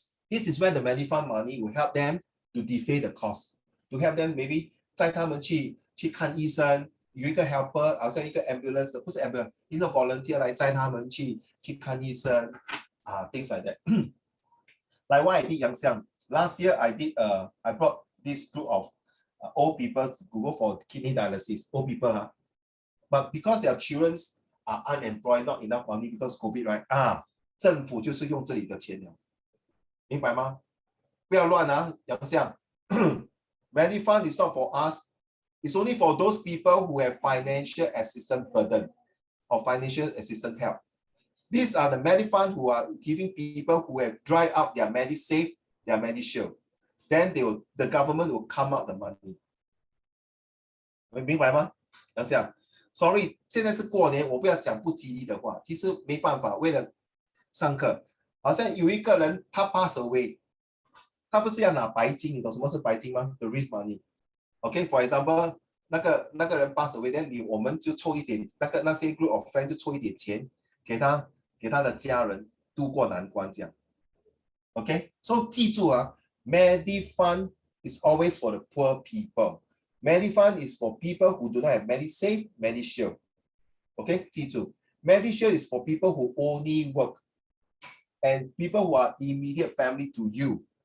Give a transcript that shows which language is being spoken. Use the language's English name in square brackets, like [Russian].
[English] This is where the MediFund money will help them to defray the cost. [Chinese] To help them maybe 载他们去看医生，有一个 helper， 好像一个 ambulance 不是 ambulance， 一个 volunteer 来载他们去看医生 [English] things like that. Like what I did, Yang Xiang. Last year I did I brought this group of old people to go for kidney dialysis. Old people, but because their children are unemployed, not enough money because COVID, right? [Chinese] 政府就是用这里的钱了，明白吗？不要乱杨相。 [English] MediFund is not for us. It's only for those people who have financial assistance burden or financial assistance help. These are the MediFund who are giving people who have dried up their MediSave, their MediShield. Then the government will come out the money. [Chinese] 明白吗？杨想 ，Sorry， 现在是过年，我不要讲不吉利的话。其实没办法，为了上课，好像有一个人他 pass away。他不是要拿白金，你懂什么是白金吗 ？ [English] The reef money. [Chinese] Okay, for example, 那个人 pass away， then 我们就凑一点，那些 [English] group of friends [Chinese] 就凑一点钱给他的家人渡过难关这样。 [English] Okay, so 记住MediFund is always for the poor people. MediFund is for people who do not have MediSave, MediShield. Okay, 记住 MediShield is for people who only work and people who are immediate family to you.